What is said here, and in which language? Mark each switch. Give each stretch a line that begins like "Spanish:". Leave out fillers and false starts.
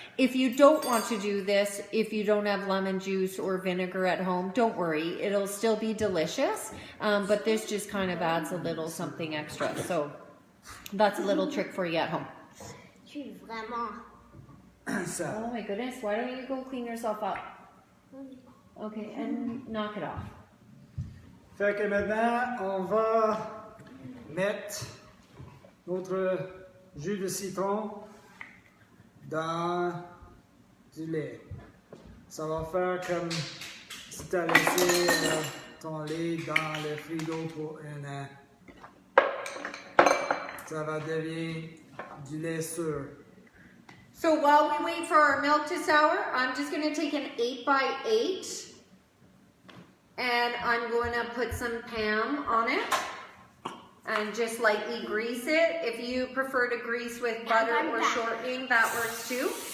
English: If you don't want to do this, if you don't have lemon juice or vinegar at home, don't worry. It'll still be delicious, but this just kind of adds a little something extra. So that's a little trick for you at home.
French: Je suis vraiment. Ça.
English: Oh my goodness, why don't you go clean yourself up? Okay, and knock it off.
French: Fait que maintenant, on va mettre notre jus de citron dans du lait. Ça va faire comme si tu as laissé ton lait dans le frigo pour 1 an. Ça va devenir du lait sûr.
English: So while we wait for our milk to sour, I'm just going to take an 8x8 and I'm going to put some Pam on it and just lightly grease it. If you prefer to grease with butter or shortening, that works too.